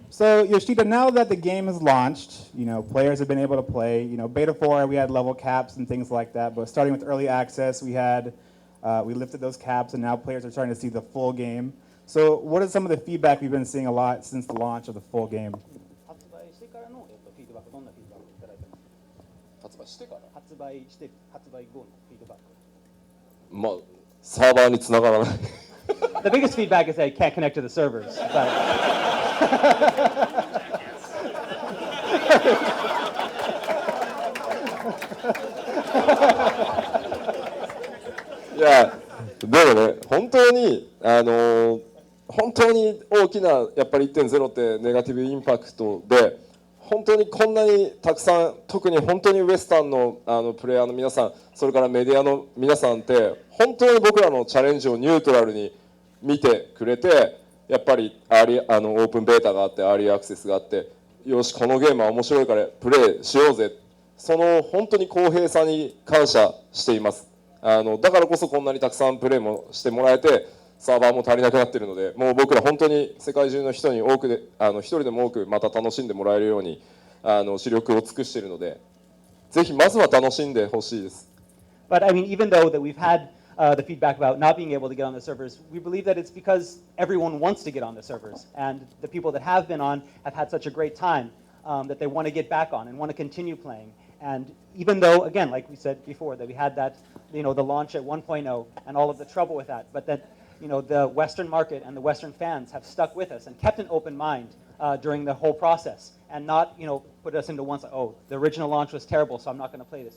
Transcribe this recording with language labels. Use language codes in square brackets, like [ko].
[en] So Yoshida, now that the game is launched, players have been able to play. Beta 4, we had level caps and things like that. But starting with early access, we lifted those caps, and now players are starting to see the full game. So what is some of the feedback we've been seeing a lot since the launch of the full game? [ja] 発売してからのフィードバック、どんなフィードバックいただいてますか？発売してから発売して発売後のフィードバック。まあサーバーに繋がらない [en] The biggest feedback is that it can't connect to the servers. But [ja] いやでもね本当に本当に大きなやっぱり 1.0 ってネガティブインパクトで本当にこんなにたくさん特に本当にウエスタンのプレイヤーの皆さんそれからメディアの皆さんって本当に僕らのチャレンジをニュートラルに見てくれてやっぱりオープンベータがあってアーリーアクセスがあってよしこのゲームは面白いからプレイしようぜその本当に公平さに感謝していますだからこそこんなにたくさんプレイもしてもらえてサーバーも足りなくなっているのでもう僕ら本当に世界中の人に多くで一人でも多くまた楽しんでもらえるように視力を尽くしているのでぜひまずは楽しんでほしいです。 [en] But I mean, even though that we've had the feedback about not being able to get on the servers, we believe that it's because everyone wants to get on the servers, and the people that have been on have had such a great time that they want to get back on and want to continue playing. And even though, again, like we said before, that we had that, the launch at 1.0 and all of the trouble with that, but that, the Western market and the Western fans have stuck with us and kept an open mind during the whole process and not, put us into one side, oh, the original launch was terrible, so I'm not going to play this.